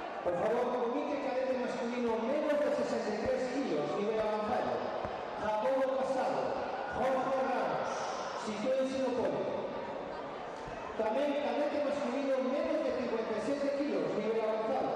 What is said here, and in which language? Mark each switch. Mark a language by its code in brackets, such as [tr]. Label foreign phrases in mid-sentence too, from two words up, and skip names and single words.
[gl] Por favor, comité cadete masculino menos de 63 kilos, nivel avanzado. Jacobo Casado, Jorge Ramos, sitúense no podio. Tamén cadete masculino menos de 57 kilos, nivel avanzado.